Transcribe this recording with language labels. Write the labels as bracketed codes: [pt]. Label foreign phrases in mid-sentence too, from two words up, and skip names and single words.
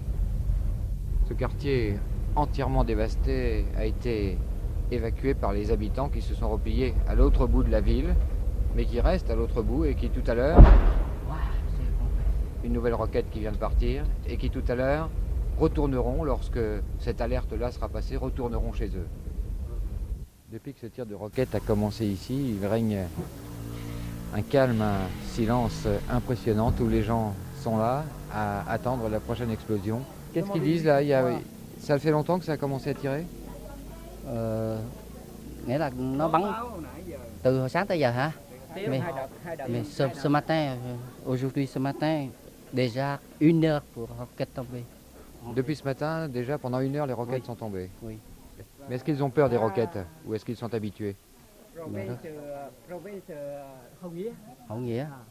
[fr] Ce quartier entièrement dévasté a été évacué par les habitants qui se sont repliés à l'autre bout de la ville, mais qui restent à l'autre bout et qui tout à l'heure, une nouvelle roquette qui vient de partir, et qui tout à l'heure retourneront, lorsque cette alerte-là sera passée, retourneront chez eux. Depuis que ce tir de roquette a commencé ici, il règne un calme, un silence impressionnant. Tous les gens sont là à attendre la prochaine explosion. Qu'est-ce qu'ils disent là? Ça fait longtemps que ça a commencé à tirer? [vi] Nghĩa là nó bắn từ hồi sáng tới giờ hả? [fr] Mais ce matin, aujourd'hui ce matin, déjà 1 heure pour roquette tombée. Depuis ce matin, déjà pendant 1 heure, les roquettes sont tombées. Oui. Mais est-ce qu'ils ont peur des roquettes ou est-ce qu'ils sont habitués? Hậu Nghĩa.